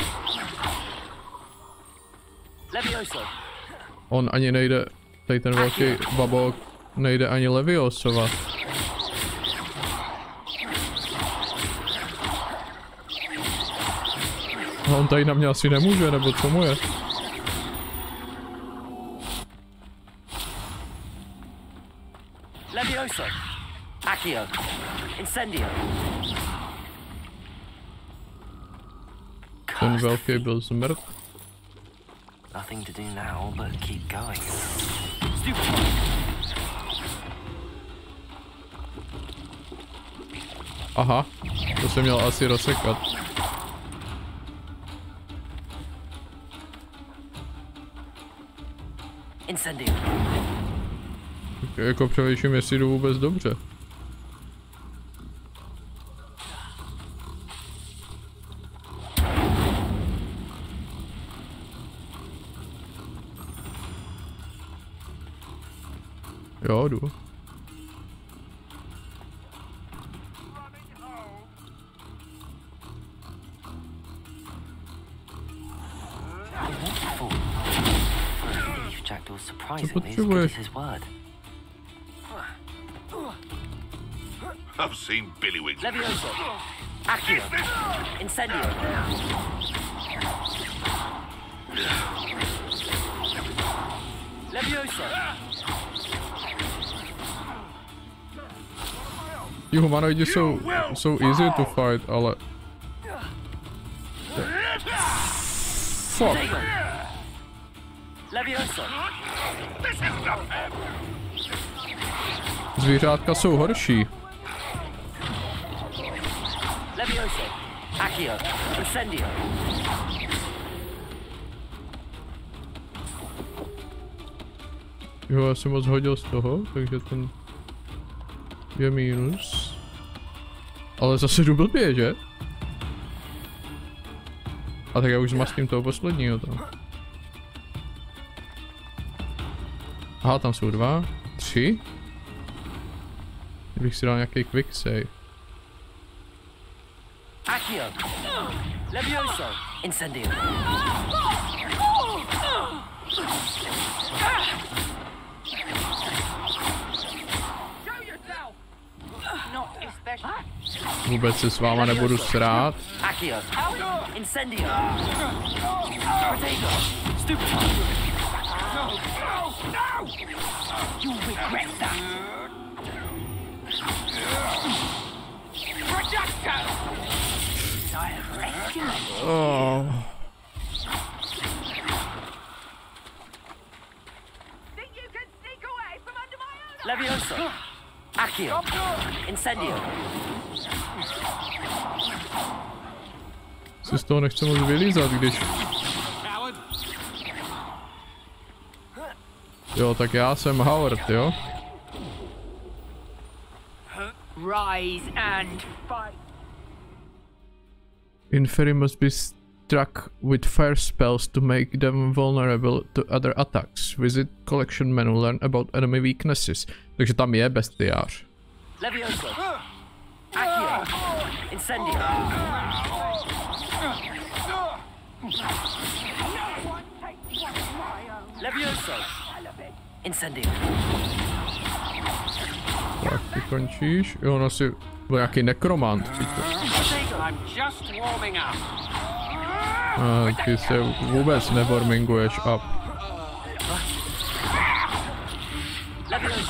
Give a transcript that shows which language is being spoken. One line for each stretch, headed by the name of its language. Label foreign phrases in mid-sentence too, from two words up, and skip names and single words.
Czech: On ani nejde, tady ten velký babok nejde ani leviosovat. No on tady na mě asi nemůže, nebo co mu je? Levioso! Accio! Incendio! Ten velký byl zmrt.
English: Nothing to do now but keep going.
Czech: Aha, to jsem měl asi rozsekat. Incendio! Jako přemýšlím, jestli jdu vůbec dobře. Jo, jdu. Co potřebuješ?
English: I've seen Billywigs.
Czech: Levioso! Accio! Incendio! Levioso! Ti humanoidi jsou
English: easy to fight,
Czech: ale... Fuck. Levioso! Zvířátka jsou horší. Levioso! Accio! Incendio! Jo, já jsem moc hodil z toho, takže ten je mínus. Ale zase jdu blbě, že? A tak já už zmastím toho posledního tam. Aha, tam jsou 2, 3. Kdybych si dal nějaký
English: quick save.
Czech: Accio! Levioso! Incendio! Vůbec se s váma nebudu srát. Accio! Incendio! Protego!
English: Stupid! No! No! You regret that! Projector! Oh. Think you can sneak away from under my own
Czech: Levioso! Accio! Incendio! Si z toho nechci moc vylízat, když Jo, tak já jsem Howard, jo?
English: Rise and fight. Inferi must be struck with fire spells to make them vulnerable to other attacks. Visit collection menu, learn about enemy weaknesses.
Czech: Takže tam je bestiář. Levioso. Accio. Incendio. Levioso. Incendio. Tak, ty končíš. Jo, ono si byl nějaký nekromant. Ty se vůbec newarminguješ up. Levioso.